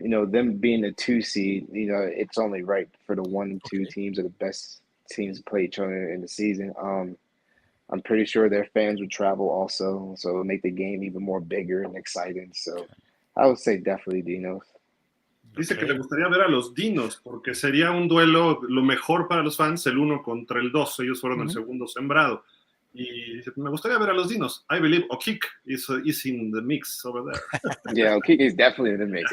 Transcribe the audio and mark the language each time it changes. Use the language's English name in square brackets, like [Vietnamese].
[English] You know, them being a 2 seed, you know, it's only right for the 1 and 2 teams are the best teams to play each other in the season. I'm pretty sure their fans would travel also, so it would make the game even more bigger and exciting. So I would say definitely Dinos. [Spanish] Dice que le gustaría ver a los Dinos, porque sería un duelo lo mejor para los fans, el 1 contra el 2. Ellos fueron el segundo sembrado. Y dice, me gustaría ver a los Dinos. [English] I believe Okik is in the mix over there. Yeah, Okik is definitely in the mix.